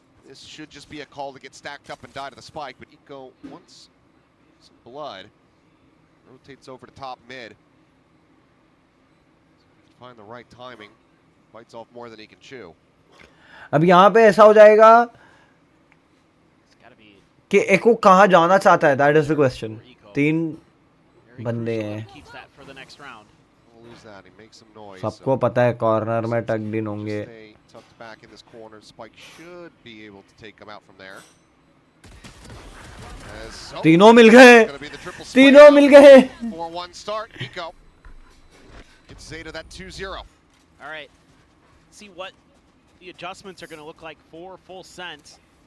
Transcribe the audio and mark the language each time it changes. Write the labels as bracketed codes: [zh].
[en] This should just be a call to get stacked up and die to the spike, but Eco wants some blood. Rotates over to top mid. Find the right timing. Bites off more than he can chew. [hi] अब यहाँ पे ऐसा हो जाएगा कि एको कहाँ जाना चाहता है. [en] That is the question. [hi] 3 बंदे हैं. सबको पता है कॉर्नर में टग इन होंगे. [en] Back in this corner, Spike should be able to take him out from there. [hi] तीनों मिल गए. [en] 4-1 start. Eco gets ZETA that 2-0. All right. See what the adjustments are going to look like for Full Sense.